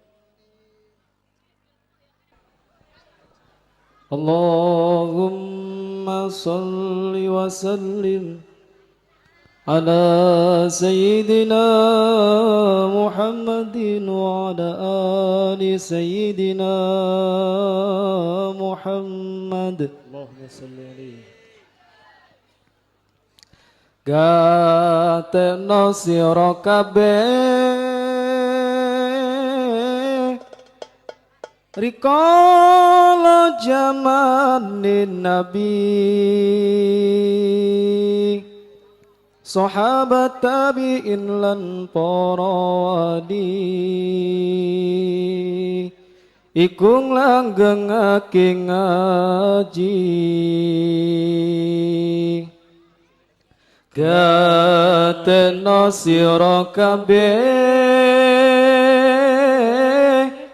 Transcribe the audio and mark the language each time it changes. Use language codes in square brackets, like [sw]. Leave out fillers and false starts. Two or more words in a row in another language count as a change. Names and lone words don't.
[ar] اللهم صل وسلم على سيدنا محمد وعلى آل سيدنا محمد. اللهم صل عليه. [jv] Gatekno sira kabeh rikala jamanin Nabi sahabat tabi'in lan para wali iku langgengake ngaji gatena sira kabeh